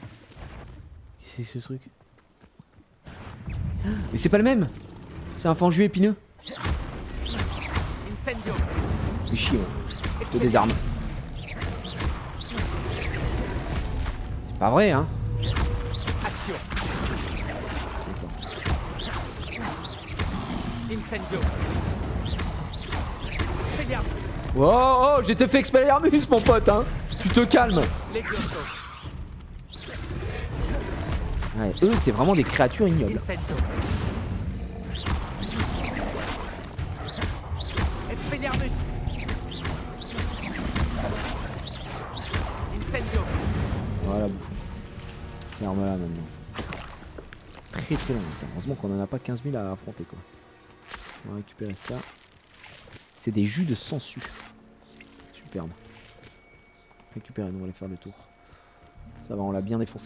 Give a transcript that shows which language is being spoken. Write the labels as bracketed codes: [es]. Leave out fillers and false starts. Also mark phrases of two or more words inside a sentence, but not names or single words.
[fr] Qu'est-ce que c'est que ce truc? Mais c'est pas le même! C'est un fanju épineux! Incendio. C'est chier, ouais. Faut des armes. C'est pas vrai, hein. Action. Incendio. Expelliarmus. Oh, oh, j'ai te fait Expelliarmus, mon pote, hein. Tu te calmes. Levioso. Ouais, eux, c'est vraiment des créatures ignobles. Incendio. Expelliarmus. Incendio. Voilà, bouffon. Ferme-la maintenant. Très très long. Putain, heureusement qu'on en a pas 15 000 à affronter, quoi. On va récupérer ça. C'est des jus de sangsue. Superbe. Récupérer, nous on va aller faire le tour. Ça va, on l'a bien défoncé.